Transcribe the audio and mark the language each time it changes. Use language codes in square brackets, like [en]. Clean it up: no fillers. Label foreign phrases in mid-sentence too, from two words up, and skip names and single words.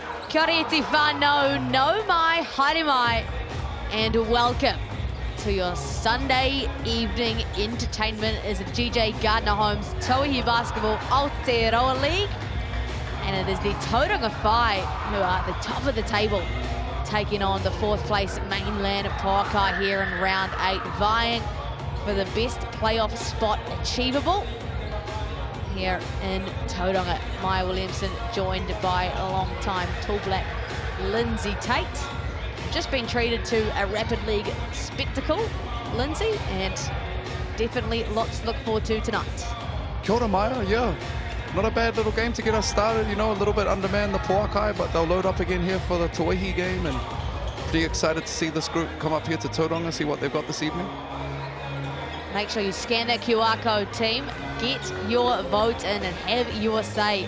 [mi] Kia ora iti whānau, nau mai, haere mai, [en] and welcome to your Sunday evening entertainment as the GJ Gardner Homes Tauihi Basketball Aotearoa League. And it is the Tauranga Whai who are at the top of the table, taking on the fourth place Mainland Pouākai here in round 8, vying for the best playoff spot achievable here in Tauranga. Maya Williamson joined by a long-time tall black Lindsay Tate. Just been treated to a Rapid League spectacle, Lindsay, and definitely lots to look forward to tonight. [mi] Kia ora, [en] Maya, yeah. Not a bad little game to get us started, you know, a little bit undermanned the Pouākai, but they'll load up again here for the Tauihi game, and pretty excited to see this group come up here to Tauranga, see what they've got this evening. Make sure you scan that QR code, team. Get your vote in and have your say.